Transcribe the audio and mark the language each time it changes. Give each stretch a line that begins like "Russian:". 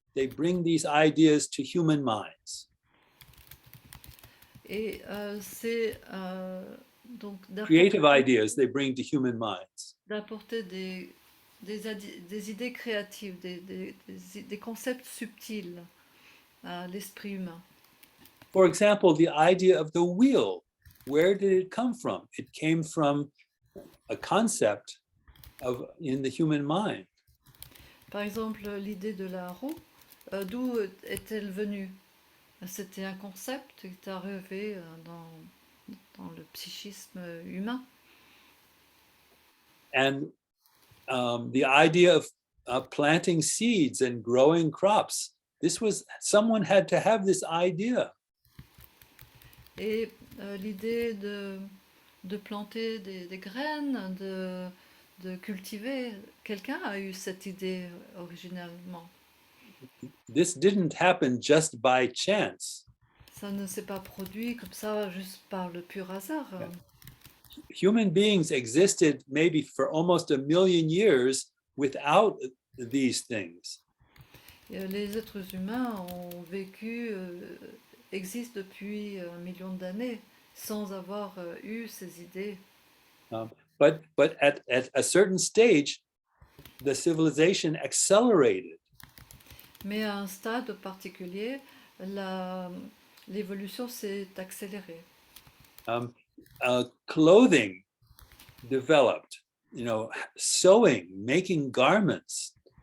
English: They bring these ideas to human minds.
French: Et c'est donc
English: creative ideas they bring to human minds.
French: D'apporter des idées créatives, des concepts subtils à l'esprit humain.
English: For example, the idea of the wheel. Where did it come from? It came from a concept in the human mind.
French: Par exemple, l'idée de la roue, d'où est-elle venue? C'était un concept qui est arrivé dans le psychisme humain.
English: And the idea of planting seeds and growing crops, someone had to have this idea.
French: Et l'idée de planter des graines, de cultiver, quelqu'un a eu cette idée originalement.
English: This didn't happen just by chance.
French: Ça ne s'est pas produit comme ça juste par le pur hasard.
English: Yeah. Human beings existed maybe for almost 1 million years without these things.
French: Et les êtres humains ont vécu, existent depuis 1 million d'années sans avoir eu ces idées.
English: But at a certain stage, the civilization accelerated.
French: Mais à un stade particulier, l'évolution s'est accélérée.
English: Clothing developed, sewing, making garments.